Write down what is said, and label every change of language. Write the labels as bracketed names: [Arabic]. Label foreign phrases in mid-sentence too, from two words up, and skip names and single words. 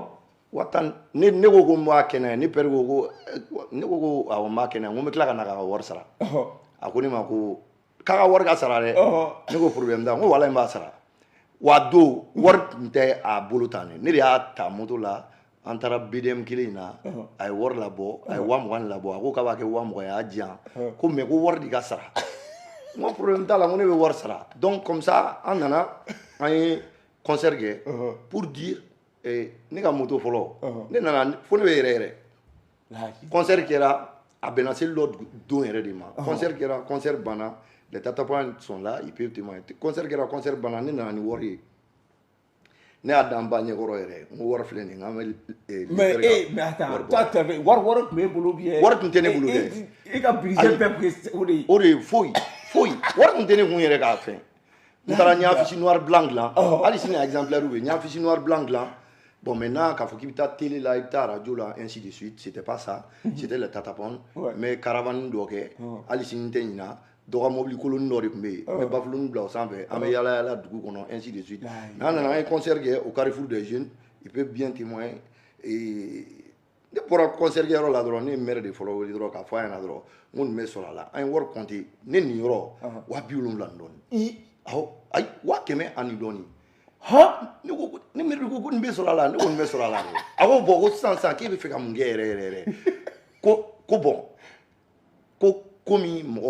[Bambara] ne ko ko n b'a kɛnɛ ne père ko ne ko awɔ n b'a kɛnɛ n ko n bɛ tila ka na k'a ka wari sara a ko ne ma ko k'a ka wari ka sara dɛ ne ko problème t'a n ko walahi n b'a sara wa don wari tun tɛ a bolo tan ne de y'a ta moto la an taara BDM kelen in na a ye wari labɔ a ye 20 labɔ a ko k'a b'a kɛ 20 ye a y'a di yan ko mais ko wari de ka sara n ko problème t'a la n ko ne bɛ wari sara [French] donc comme ça [Bambara] an nana an ye concert kɛ [French] pour dire [Bambara] ne ka moto fɔlɔ ne nana fo ne bɛ yɛrɛ concert kɛra a bɛnna seli dɔ don yɛrɛ de ma concert kɛra concert banna [French] les Tatapons sont là ils peuvent témoigner [Bambara] concert kɛra concert banna ne nana ni wari ye ne y'a dan ba ɲɛkɔrɔ yɛrɛ n ko wari filɛ nin ye n k'an bɛ [French] mais attends toi t'avais [Bambara] wari tun b'e bolo [French] bien [Bambara] wari tun tɛ ne bolo dɛ i ka budget bɛɛ o de ye foyi wari tun tɛ ne kun yɛrɛ k'a fɛn n taara n y'a [French] fiche noir blanc [Bambara] dilan hali sini exemplaire bɛ yen n y'a [French] fiche noir blanc [Bambara] dilan [French] bon maintenant [Bambara] k'a fɔ k'i bɛ taa télé la i bɛ taa radio la [French] ainsi de suite c'était pas ça c'était les Tatapons [Bambara] n bɛ caravane dɔ kɛ hali sini n tɛ ɲina dɔ ka mobili koloni dɔ de tun bɛ yen n bɛ bafuloni bila o sanfɛ an bɛ yala yala dugu kɔnɔ [French] ainsi de suite [Bambara] n'an nana an ye concert kɛ [French] au Carrefour des Jeunes il peut bien témoigner [Bambara] ne bɔra concert kɛyɔrɔ la dɔrɔn ne ye maire de fɔlɔ wele dɔrɔn k'a fɔ a ɲɛna dɔrɔn n ko nin bɛ sɔrɔ a la an ye wari compter ne nin yɔrɔ 70,000 dɔɔnin awɔ ayi 100 ani dɔɔnin ne maire ko nin bɛ sɔrɔ a la ne ko nin bɛ sɔrɔ a la dɛ a ko bon ko sisan k'e bɛ fɛ ka mun kɛ yɛrɛ ko bon ko komi mɔgɔw